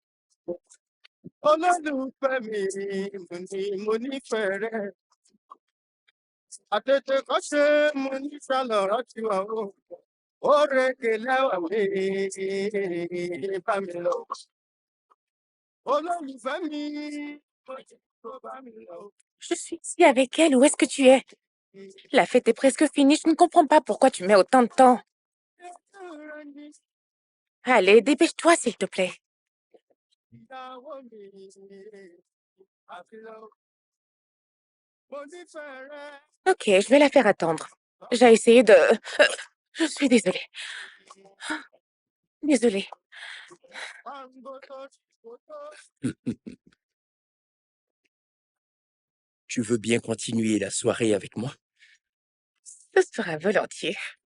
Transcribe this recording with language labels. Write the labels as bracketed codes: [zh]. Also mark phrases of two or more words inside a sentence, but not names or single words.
[yo] Olólùfẹ́ mi, mo nífẹ̀ẹ́ rẹ. Àtètè kọ́ ṣe mo ní sálọ̀rọ̀ tiwa o. Òrékè lẹ́wà mi bá mi lọ. Olólùfẹ́ mi, mo ní kó bá mi lọ. [fr] Je suis ici avec elle. Où est-ce que tu es? La fête est presque finie. Je ne comprends pas pourquoi tu mets autant de temps. Allez, dépêche-toi, s'il te plaît. [yo] Ìyàwó mi bá mi lọ. Mo nífẹ̀ẹ́ rẹ. [fr] Ok, je vais la faire attendre. J'ai essayé de... Je suis désolée. Désolée. [yo] Pàǹgó tó ti gbó tó. [fr] Tu veux bien continuer la soirée avec moi? Ce sera volontiers.